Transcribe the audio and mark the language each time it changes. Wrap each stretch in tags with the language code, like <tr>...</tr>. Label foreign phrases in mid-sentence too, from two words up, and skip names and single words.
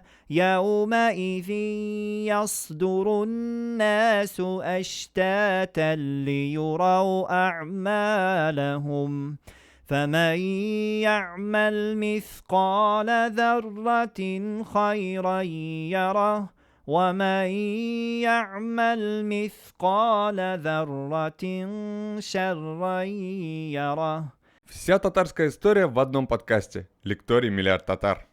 <ar>يومئذ يصدر الناس أشتاتا ليروا أعمالهم فمن يعمل مثقال ذرة خيرا يره ومن يعمل مثقال ذرة شرا يره.</ar> <ru>Вся татарская история в одном подкасте. Лекторий «Миллиард татар».</ru>